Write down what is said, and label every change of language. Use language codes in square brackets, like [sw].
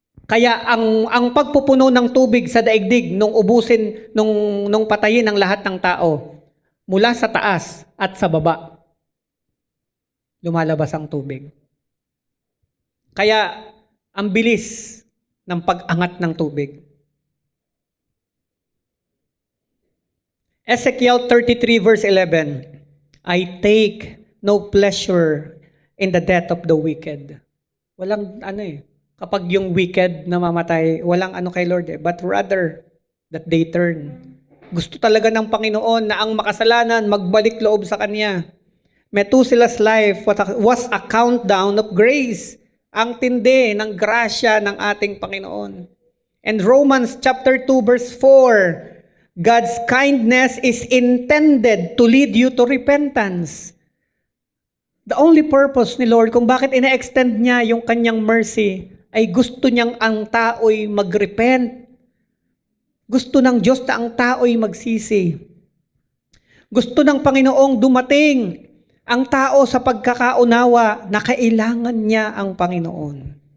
[tl] Kaya ang pagpupuno ng tubig sa daigdig nung ubusin, nung patayin ang lahat ng tao, mula sa taas at sa baba, lumalabas ang tubig. Kaya ang bilis ng pag-angat ng tubig. [en] Ezekiel 33 verse 11, I take no pleasure in the death of the wicked. [tl] Walang kapag yung wicked namamatay, walang kay Lord [en] but rather that they turn. [tl] Gusto talaga ng Panginoon na ang makasalanan magbalik loob sa Kanya. [en] Methuselah's life was a countdown of grace. [tl] Ang tindi ng grasya ng ating Panginoon. [en] And Romans chapter 2 verse 4, God's kindness is intended to lead you to repentance. The only purpose [tl] ni Lord kung bakit ina-extend niya yung kanyang mercy ay gusto niyang ang tao'y mag-repent. Gusto ng Diyos na ang tao'y magsisi. Gusto ng Panginoong dumating ang tao sa pagkakaunawa na kailangan niya ang Panginoon.